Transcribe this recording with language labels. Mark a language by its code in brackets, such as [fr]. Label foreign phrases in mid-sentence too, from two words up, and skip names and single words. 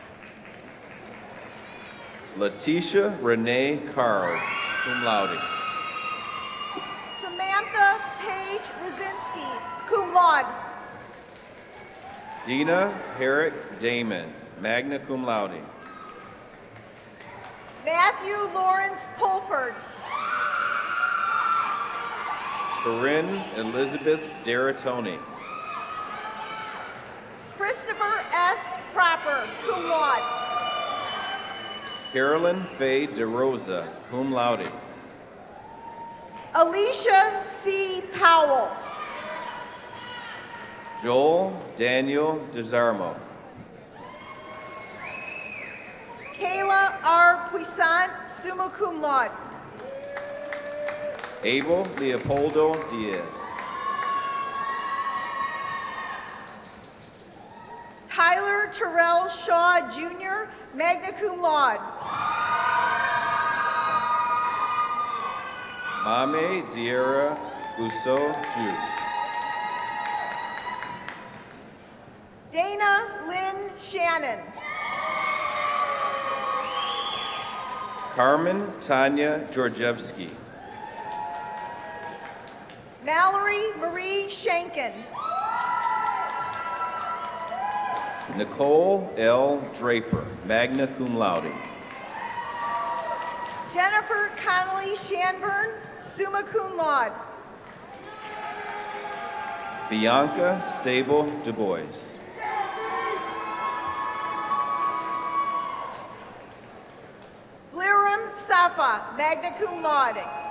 [en] Letitia Renee Carl, [la] cum laude. [en] Samantha Paige Rosinski, [la] cum laude. [en] Dina Herrick Damon, [la] magna cum laude. [en] Matthew Lawrence Pulford. Corinne Elizabeth Deratoni. Christopher S. Proper, [la] cum laude. [en] Carolyn Faye DeRosa, [la] cum laude. [en] Alicia C. Powell. Joel Daniel DeZarmo. Kayla R. Puissant, [la] summa cum laude. [en] Abel Leopoldo Diaz. Tyler Terrell Shaw Jr., [la] magna cum laude. [en] Mame Diera Uso Ju. Dana Lynn Shannon. Carmen Tanya Georgievsky. Mallory Marie Shankin. Nicole L. Draper, [la] magna cum laude. [en] Jennifer Connolly Shanburn, [la] summa cum laude. [en] Bianca Sable Du Bois. Bliram Safa, [la] magna cum laude.